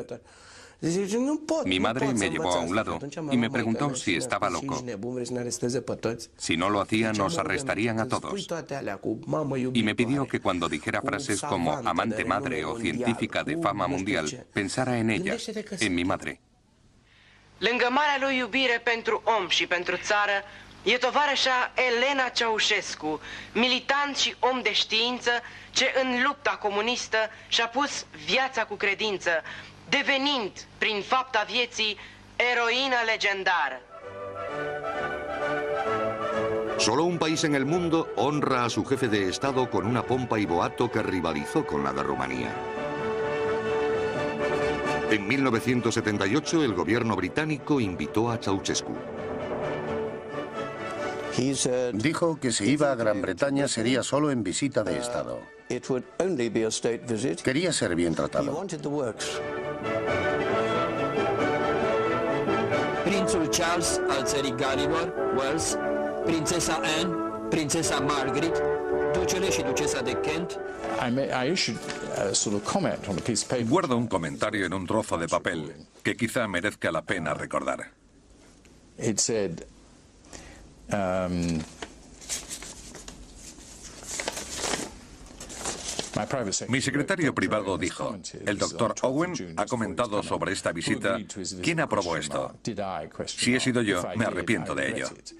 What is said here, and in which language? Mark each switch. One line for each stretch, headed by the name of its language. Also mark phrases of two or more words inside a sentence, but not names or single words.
Spanish: Mi madre me llevó a un lado y me preguntó si estaba loco. Si no lo hacía, nos arrestarían a todos. Y me pidió que cuando dijera frases como amante madre o científica de fama mundial, pensara en ella, en mi madre.
Romanian: Lângă marea lui iubire pentru om și pentru țară, e tovarășa Elena Ceausescu, militant și om de știință, ce în lupta comunistă și-a pus viața cu credință, devenind, prin fapta vieții, eroină legendară.
Spanish: Solo un país en el mundo honra a su jefe de Estado con una pompa y boato que rivalizó con la de Rumanía. En 1978, el gobierno británico invitó a Ceausescu. Dijo que si iba a Gran Bretaña sería solo en visita de Estado. Quería ser bien tratado.
Romanian: Prințul Charles al țării Galilor, Wales, prințesa Anne, prințesa Margaret, ducele și ducesa de Kent.
Spanish: Guardo un comentario en un trozo de papel que quizá merezca la pena recordar.
English: It said,
Spanish: Mi secretario privado dijo, el doctor Owen ha comentado sobre esta visita. ¿Quién aprobó esto? Si he sido yo, me arrepiento de ello.